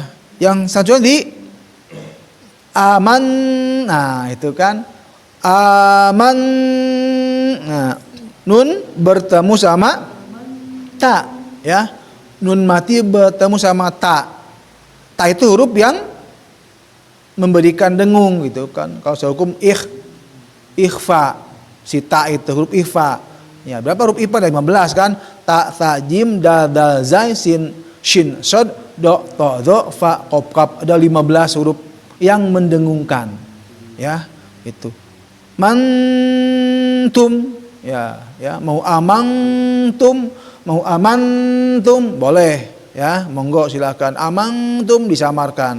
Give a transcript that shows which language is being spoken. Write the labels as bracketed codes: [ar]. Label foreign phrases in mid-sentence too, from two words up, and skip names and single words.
[id] Yang selanjutnya di aman, nah itu kan aman, nah nun bertemu sama ta ya. Nun mati bertemu sama ta. Ta itu huruf yang memberikan dengung gitu kan. Kalau secara hukum ikhfa, si ta itu huruf ikhfa. Ya, berapa huruf ikhfa? Ada 15 kan? Ta, tha, [ar] جيم، دال، دال, زاي، سين، شين, صاد، ضاد، طاء، ظاء, فاء، قاف، كاف. [id] Ada 15 huruf yang mendengungkan. Ya, itu. Mantum, ya, mau amantum, boleh, ya, monggo silakan. Amantum disamarkan.